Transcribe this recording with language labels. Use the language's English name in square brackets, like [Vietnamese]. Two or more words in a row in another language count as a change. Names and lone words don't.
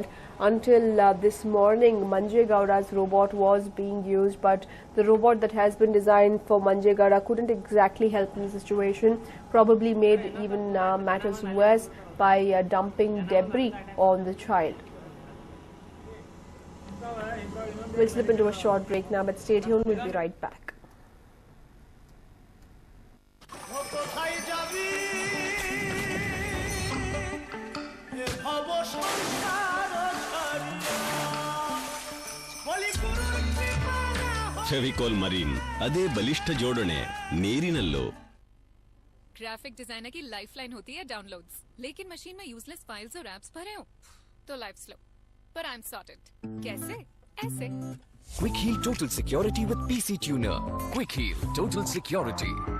[English] Until this morning, Manjegowda's robot was being used, but the robot that has been designed for Manjegowda couldn't exactly help in the situation, probably made even matters worse by dumping debris on the child. We'll slip into a short break now, but stay tuned, we'll be right back. [Kannada] ಫೆವಿಕಾಲ್ ಮರೀನ್, ಅದೇ ಬಲಿಷ್ಠ ಜೋಡಣೆ ನೀರಿನಲ್ಲೂ. [English] graphic designer [Hindi] की लाइफलाइन होती है डाउनलोड्स, लेकिन मशीन में [English] useless files [Hindi] और एप्स भरे हो तो [English] life slow, [Hindi] पर [English] I am sorted. [Hindi] कैसे? ऐसे. [English] Quick Heal Total Security with PC Tuner. Quick Heal Total Security.